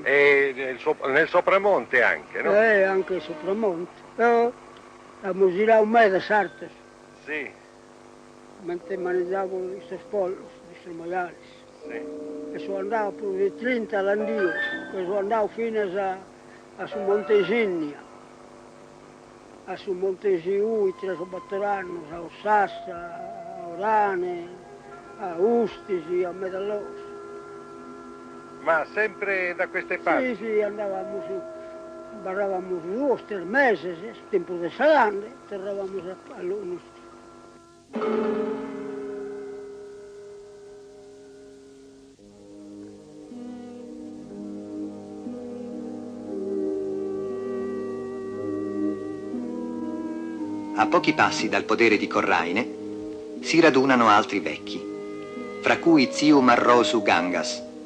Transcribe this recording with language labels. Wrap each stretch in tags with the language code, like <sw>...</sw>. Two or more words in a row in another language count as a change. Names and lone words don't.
<it>E nel sopramonte anche, no? Anche sopra monte. La musila un mese sartes, Sì, mentre mangiavo questi pollos, questi maiali. sì. E sono andato più di 30 all'andio, che sono andato fino a su Montesigna, a su Montesiui, a su Battorano, a Ossassa, a Orane, a Ustisi, a Medallos. Ma sempre da queste parti? Sì, andavamo su, barravamo su 2 o 3 mesi, tempo di salame, tornavamo all'Usti. A pochi passi dal podere di Corraine si radunano altri vecchi, fra cui zio Marrosu Gangas.</it>